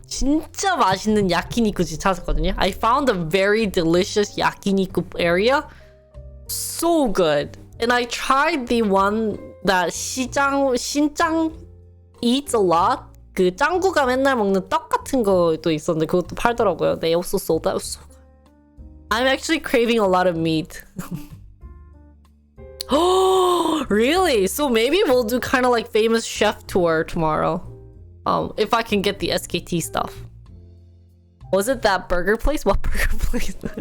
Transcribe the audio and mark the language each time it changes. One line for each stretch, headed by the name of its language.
Korean: 진짜 맛있는 야끼니쿠 집 찾았거든요.
English: I found a very delicious 야끼니쿠 area. So good. And I tried the one that 신장 eats a lot.
Korean: 그 짱구가 맨날 먹는 떡 같은 거도 있었는데 그것도 팔더라고요.
English: They also sold that. So I'm actually craving a lot of meat. Oh, really? So maybe we'll do kind of like famous chef tour tomorrow. If I can get the SKT stuff. Was it that burger place? What burger place?